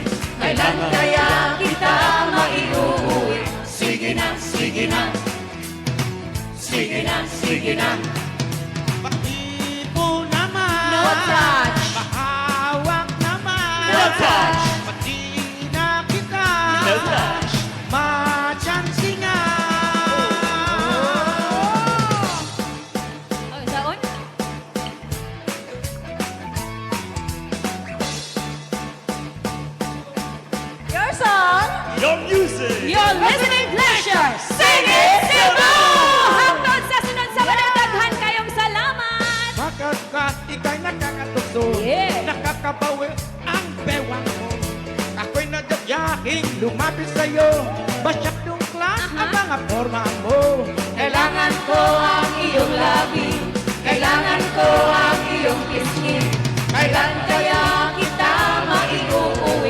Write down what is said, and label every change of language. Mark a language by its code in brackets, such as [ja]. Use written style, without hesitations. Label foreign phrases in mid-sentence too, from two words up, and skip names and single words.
[tl] Kailan kaya kita maiuuwi? Sige na, sige na, sige na, sige na. Pag-ibo naman, [en] No touch. [tl] mahawak naman, [en] No touch. [tl] pati na kita, [en] No touch. [tl] ma-chansi nga. [ceb] Oh, saon? [en] Your song! your music. Your listening pleasure, Sing It Cebu! [ceb] Hangtod sa sunod sa daghan kayong salamat! [tl] Pagkat ika'y nakakatukso, [en] Yeah. [tl] nakakabawi ang bewang mo. Ako'y nagyayahing lumapit sa'yo, masyadong class ang mga forma mo. Kailangan ko ang iyong labi, kailangan ko ang iyong pisngi. Kailan kaya kita maiuuwi?